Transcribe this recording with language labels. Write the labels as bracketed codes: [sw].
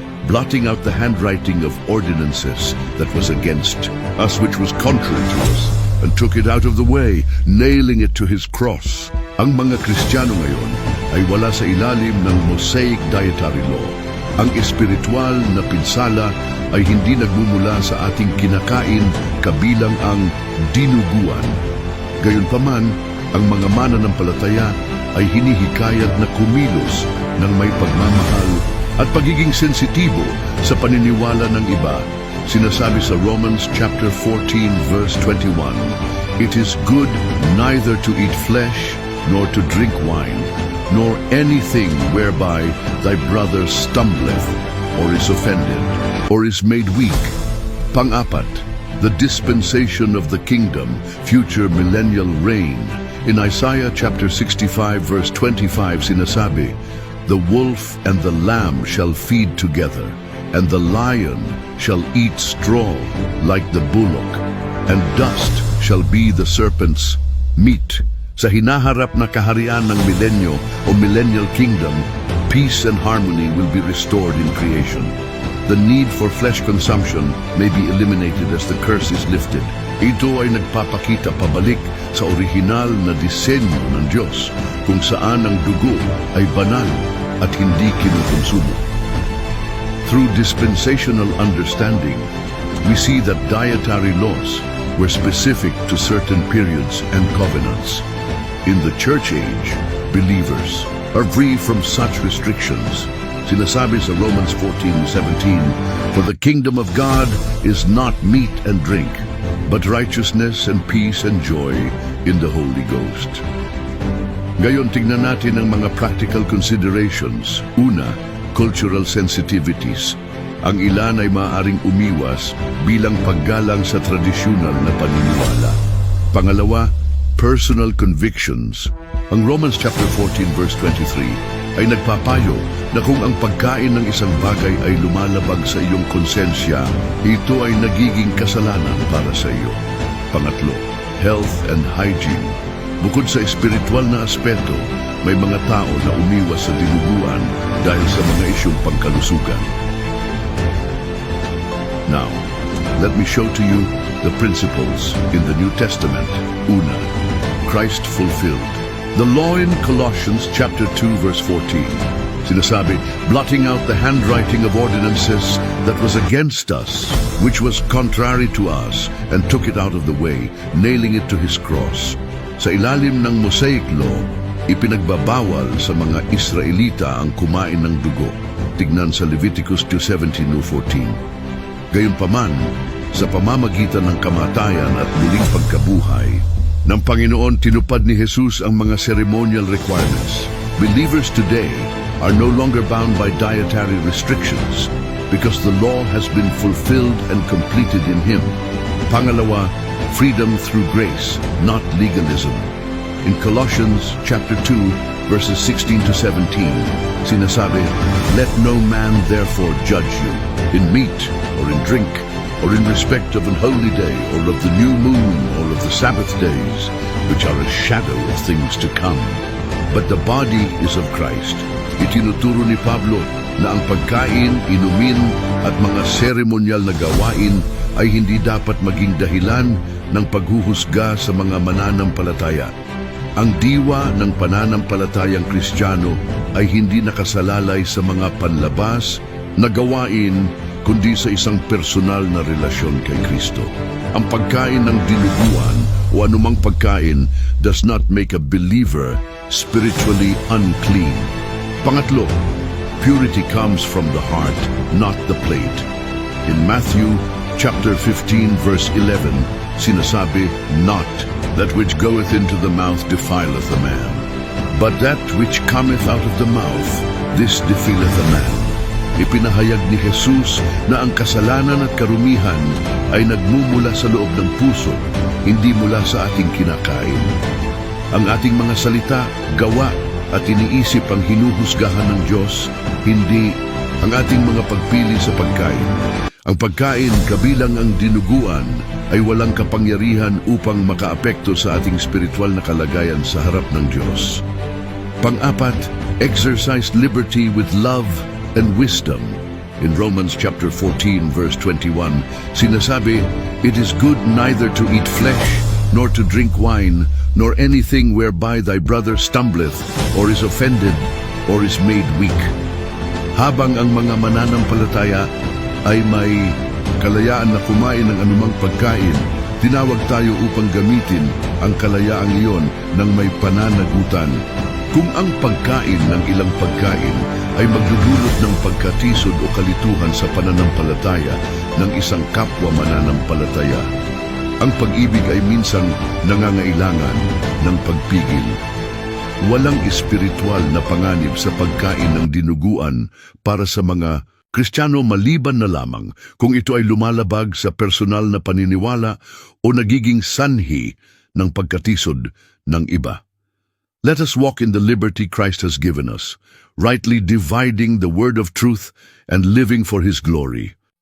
[en] Blotting out the handwriting of ordinances that was against us, which was contrary to us, and took it out of the way, nailing it to his cross. [tl] Ang mga Kristiyano ngayon ay wala sa ilalim ng Mosaic dietary law. Ang espiritual na pinsala ay hindi nagmumula sa ating kinakain, kabilang ang dinuguan. Gayunpaman, ang mga mananampalataya ay hinihikayat na kumilos ng may pagmamahal at pagiging sensitibo sa paniniwala ng iba. Sinasabi sa [en] Romans chapter 14 verse 21, "It is good neither to eat flesh nor to drink wine, nor anything whereby thy brother stumbleth, or is offended, or is made weak." [tl] Pang-apat, [en] the dispensation of the kingdom, future millennial reign. In Isaiah chapter 65 verse 25 [tl] sinasabi, [en] "The wolf and the lamb shall feed together, and the lion shall eat straw like the bullock, and dust shall be the serpent's meat." [tl] Sa hinaharap na kaharian ng milenyo o [en] millennial kingdom, peace and harmony will be restored in creation. The need for flesh consumption may be eliminated as the curse is lifted. [tl] Ito ay nagpapakita pabalik sa orihinal na disenyo ng Diyos, kung saan ang dugo ay banal at hindi kinukonsumo. [en] Through dispensational understanding, we see that dietary laws were specific to certain periods and covenants. In the church age, believers are free from such restrictions. [tl] Sinasabi sa [en] Romans 14:17, "For the kingdom of God is not meat and drink, but righteousness and peace and joy in the Holy Ghost." [tl] Ngayon, tingnan natin ang mga [en] practical considerations. [tl] Una, [en] cultural sensitivities. [tl] Ang ilan ay maaaring umiwas bilang paggalang sa tradisyonal na paniniwala. Pangalawa, [en] personal convictions. [tl] Ang Romans chapter 14 verse 23 ay nagpapayo na kung ang pagkain ng isang bagay ay lumalabag sa iyong konsensya, ito ay nagiging kasalanan para sa iyo. Pangatlo, [en] health and hygiene. [tl] Bukod sa espiritual na aspeto, may mga tao na umiwas sa dinuguan dahil sa mga isyong pangkalusugan. [en] Now, let me show to you the principles in the New Testament. [tl] Una, [en] Christ fulfilled. The law in Colossians chapter 2 verse 14. [tl] Sinasabi, [en] blotting out the handwriting of ordinances that was against us, which was contrary to us, and took it out of the way, nailing it to his cross. [tl] Sa ilalim ng Mosaic law, ipinagbabawal sa mga Israelita ang kumain ng dugo. Tignan sa Leviticus 2:17-14. Gayunpaman, sa pamamagitan ng kamatayan at muling pagkabuhay ng Panginoon, tinupad ni Jesus ang mga [en] ceremonial requirements. Believers today are no longer bound by dietary restrictions because the law has been fulfilled and completed in Him. [tl] Pangalawa, [en] freedom through grace, not legalism. In Colossians chapter 2, verses 16-17, [tl] sinasabi, [en] "Let no man therefore judge you in meat or in drink, or in respect of an holy day, or of the new moon, or of the Sabbath days, which are a shadow of things to come. But the body is of Christ." [tl] Itinuturo ni Pablo na ang pagkain, inumin at mga seremonyal na gawain ay hindi dapat maging dahilan ng paghuhusga sa mga mananampalataya. Ang diwa ng pananampalatayang Kristiyano ay hindi nakasalalay sa mga panlabas na gawain kundi sa isang personal na relasyon kay Kristo. Ang pagkain ng dinuguan o anumang pagkain [en] does not make a believer spiritually unclean. [tl] Pangatlo, [en] purity comes from the heart, not the plate. In Matthew chapter 15 verse 11, [tl] sinasabi, [en] "Not that which goeth into the mouth defileth a man, but that which cometh out of the mouth, this defileth a man." [tl] Ipinahayag ni Jesus na ang kasalanan at karumihan ay nagmumula sa loob ng puso, hindi mula sa ating kinakain. Ang ating mga salita, gawa at iniisip ang hinuhusgahan ng Diyos, hindi ang ating mga pagpili sa pagkain. Ang pagkain kabilang ang dinuguan ay walang kapangyarihan upang makaapekto sa ating spiritual na kalagayan sa harap ng Diyos. Pang-apat, [en] exercise liberty with love and wisdom. In Romans chapter 14 verse 21, [tl] sinasabi, [en] "It is good neither to eat flesh, nor to drink wine, nor anything whereby thy brother stumbleth, or is offended, or is made weak." [tl] Habang ang mga mananampalataya ay may kalayaan na kumain ng anumang pagkain, tinawag tayo upang gamitin ang kalayaang iyon ng may pananagutan. Kung ang pagkain ng ilang pagkain ay magdudulot ng pagkatisod o kalituhan sa pananampalataya ng isang kapwa mananampalataya, ang pag-ibig ay minsang nangangailangan ng pagpigil. Walang espiritual na panganib sa pagkain ng dinuguan para sa mga Kristiyano maliban na lamang kung ito ay lumalabag sa personal na paniniwala o nagiging sanhi ng pagkatisod ng iba. [en] Let us walk in the liberty Christ has given us, rightly dividing the word of truth and living for His glory.